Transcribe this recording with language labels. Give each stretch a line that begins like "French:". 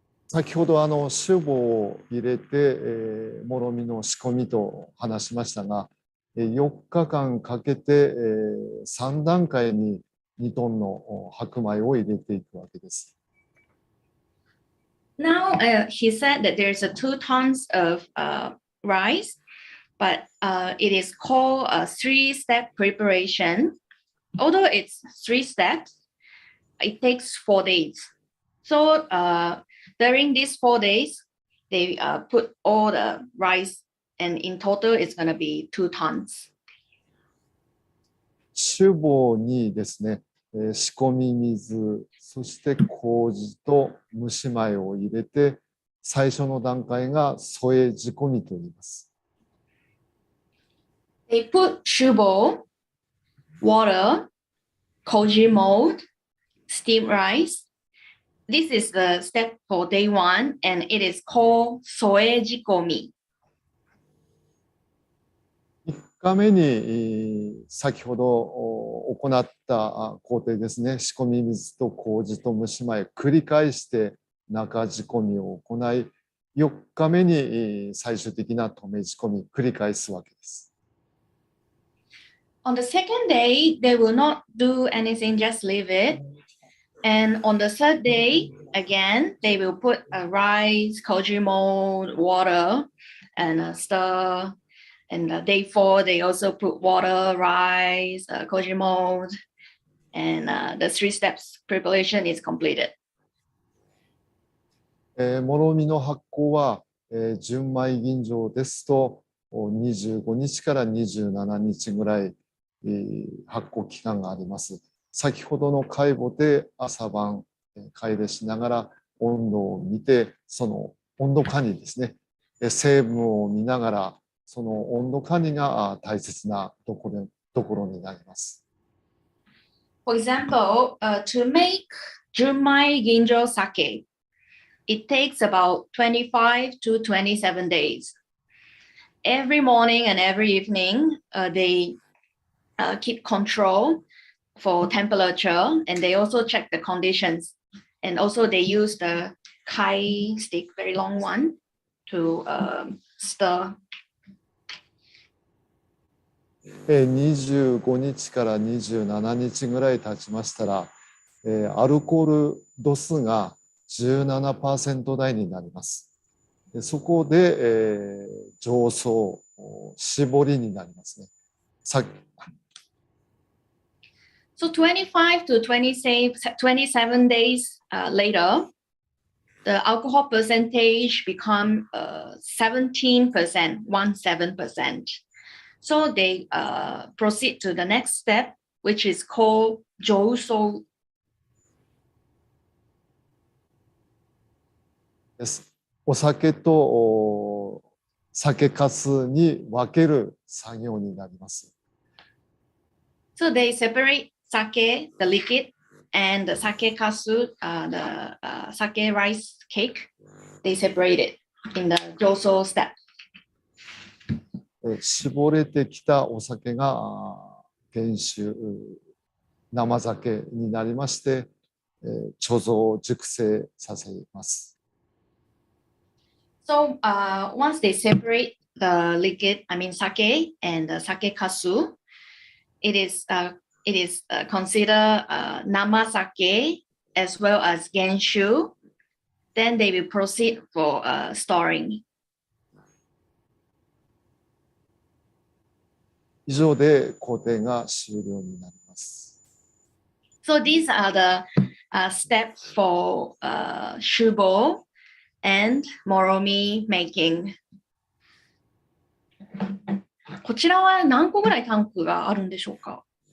Japanese: 先ほど酒母を入れて、もろみの仕込みと話しましたが、4日間かけて3段階に 2トンの白米を入れていくわけです。
English: Now, he said that there's a 2 tons of rice, but it is called a 3-step preparation. Although it's 3 steps, it takes 4 days. So during these 4 days, they put all the rice, and in total, it's going to be 2 tons.
Japanese: 酒母にですね、仕込み水、そして麹と蒸し米を入れて、最初の段階が添え仕込みと言います。
English: They put shibo, water, koji mold, steamed rice. This is the step for day 1, and it is called soe jikomi.
Japanese: 1日目に先ほど行った工程ですね、仕込み水と麹と蒸し米繰り返して中仕込みを行い、4日目に最終的な留め仕込み繰り返すわけです。
English: On the second day, they will not do anything, just leave it. And on the third day, again, they will put rice, koji mold, water, and stir. And day 4, they also put water, rice, koji mold, and the 3 steps preparation is completed.
Japanese: もろみの発酵は、純米吟醸ですと25日から27日ぐらい、発酵期間があります。先ほどの貝ボで朝晩買い入れしながら温度を見て、その温度管理ですね、成分を見ながらその温度管理が大切なところになります。
English: For example, to make Junmai Ginjo sake, it takes about 25 to 27 days. Every morning and every evening, they keep control for temperature, and they also check the conditions. And also they use the kai stick, very long one, to stir.
Japanese: 25日から27日ぐらい経ちましたら、アルコール度数が 17% 台になります。そこで、醸造、絞りになりますね。
English: So 25 to 27 days later, the alcohol percentage become 17%, 17%. So they proceed to the next step, which is called jouso.
Japanese: です。お酒と酒粕に分ける作業になります。
English: So they separate sake, the liquid, and the sake kasu, the sake rice cake. They separate it in the jouso step.
Japanese: 絞れてきたお酒が原酒、生酒になりまして、貯蔵熟成させます。
English: So once they separate the liquid, I mean sake and the sake kasu, it is considered nama sake as well as Genshu. Then they will proceed for storing.
Japanese: 以上で工程が終了になります。
English: So these are the steps for shubo and moromi making.
Japanese: こちらは何個ぐらいタンクがあるんでしょうか